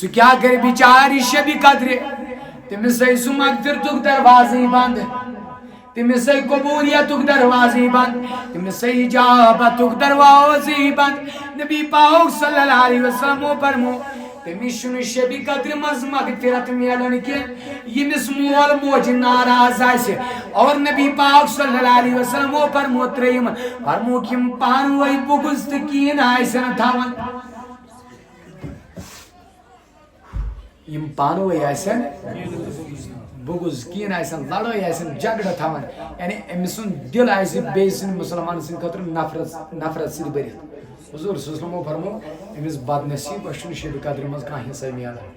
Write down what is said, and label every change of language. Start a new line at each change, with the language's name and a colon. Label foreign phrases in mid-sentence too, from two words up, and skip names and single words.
Kashmiri: کیا کر بچارِ شبِ قدرِ تٔمِس آیہِ سُہ مغفرتُک دروازٕے بنٛد تٔمِس آیہِ قبوٗلیتُک دروازٕے بنٛد تٔمِس آیہِ اجابتُک دروازٕے بنٛد نبی پاک
Arabic: صلی اللہ علیہ وسلمو
Kashmiri: فرمو تٔمِس چھُنہٕ شبِ قدرِ منٛز مغفرت میلان کینٛہہ ییٚمِس مول موج ناراض آسہِ اور نبی پاک
Arabic: صلی اللہ علیہ وسلمو
Kashmiri: فرمو ترٛیٚیِم فرموکھ یِم پانہٕ ؤنۍ بغض تہٕ کیٖن آسن تھاوان یِم پانہٕ ؤنۍ آسن بغض کیٖن آسن لڑٲے آسن جگڑٕ تھاوان یعنی أمۍ سُنٛد دل آسہِ بیٚیہِ سٕنٛدِ مُسلمان سٕنٛدِ خٲطرٕ نفرت سۭتۍ بٔرِتھ حضور
Arabic: صلی اللہ علیہ وسلمو
Kashmiri: فرمو أمِس بد نصیب أسۍ چھُنہٕ شبِ قدرِ منٛز کانٛہہ حصہٕ میلان